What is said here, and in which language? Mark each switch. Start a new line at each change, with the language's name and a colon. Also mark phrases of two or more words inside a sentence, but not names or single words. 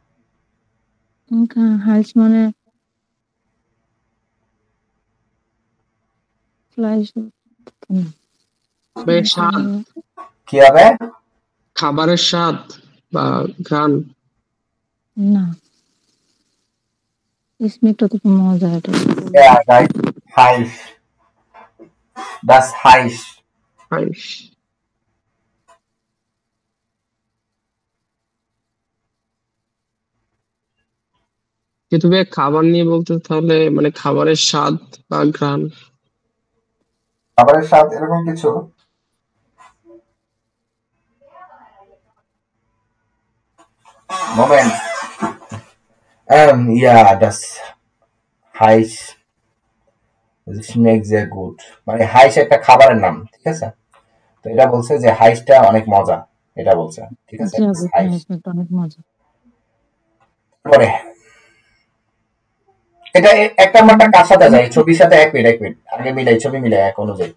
Bangla: হাইস মানে ফ্লাইস স্বাদ, কি হবে? খাবারের স্বাদ বা ঘ্রাণ। না, স্মেক্টটা তো মজা। এটা
English: Yeah, right.
German: Heiß. Das heiß.
Bangla: হাইস। কিন্তু ভাই খাবার নিয়ে বলতে তাহলে মানে খাবারের স্বাদ বা ঘ্রাণ। খাবারের স্বাদ এরকম কিছু। Moment.
German: Ja, das heiß. Das schmeckt sehr gut.
Bangla: মানে হাইস একটা খাবারের নাম, ঠিক আছে? তো এটা বলছে যে হাইসটা অনেক মজা, এটা বলছে, ঠিক আছে? স্মেক্টটা অনেক মজা। পরে এটা এক নাম্বারটা কার সাথে যায়? ছবির সাথে এক মিনিট আগে মিলাই, ছবি মিলাই এক অনুযায়ী।